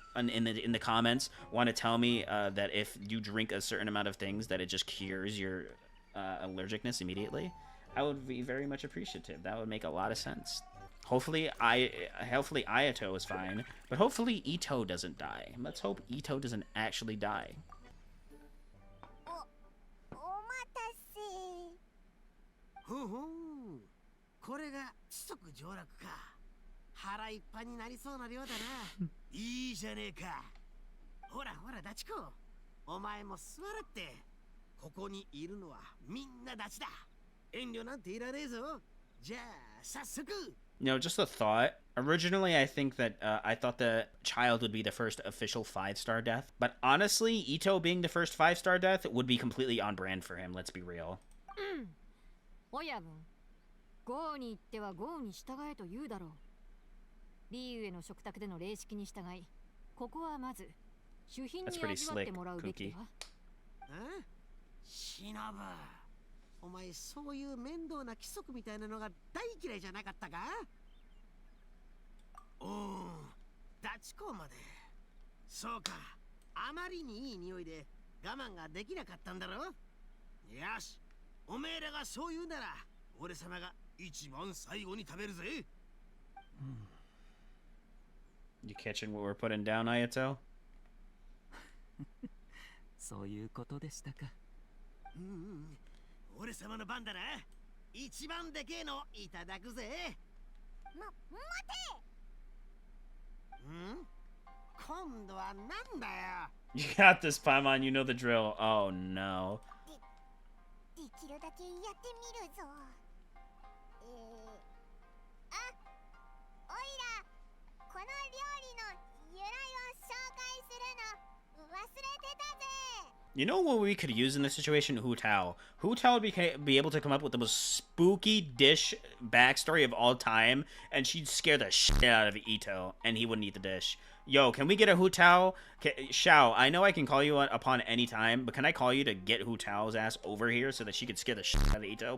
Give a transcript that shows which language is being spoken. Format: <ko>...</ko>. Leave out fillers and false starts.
<en>in the comments want to tell me that if you drink a certain amount of things that it just cures your allergicness immediately, I would be very much appreciative. That would make a lot of sense. Hopefully Ayato is fine, but hopefully Ito doesn't die. Let's hope Ito doesn't actually die.</en> <ja>お待たせ。ふんふん、これが知足上洛か。腹いっぱいになりそうな量だな。いいじゃねえか。ほらほらダチコ、お前も座らって。ここにいるのはみんなダチだ。遠慮なんていらねえぞ。じゃあ早速。</ja> <en>You know, just a thought. Originally, I thought the child would be the first official 5-star death. But honestly, Ito being the first 5-star death would be completely on brand for him, let's be real.</en> <ja>親分、豪に言っては豪に従えと言うだろう。リーユへの食卓での礼式に従い、ここはまず主賓に味わってもらうべきだわ。シノブ、お前そういう面倒な規則みたいなのが大嫌いじゃなかったか？おお、ダチ公まで。そうか、あまりにいい匂いで我慢ができなかったんだろ？よし、おめえらがそう言うなら俺様が一番最後に食べるぜ。</ja> <en>You catching what we're putting down, Ayato?</en> <ja>そういうことでしたか。俺様の番だな。一番でけえのいただくぜ。待て。今度はなんだよ。</ja> <en>You got this, Paimon. You know the drill. Oh no.</en> <ja>できるだけやってみるぞ。おいら、この料理の由来を紹介するの忘れてたぜ。</ja> <en>You know what we could use in this situation? Hu Tao. Hu Tao would be able to come up with the most spooky dish backstory of all time, and she'd scare the shit out of Ito, and he wouldn't eat the dish. Yo, can we get a Hu Tao? Xiao, I know I can call you upon any time, but can I call you to get Hu Tao's ass over here so that she could scare the shit out of Ito?</en>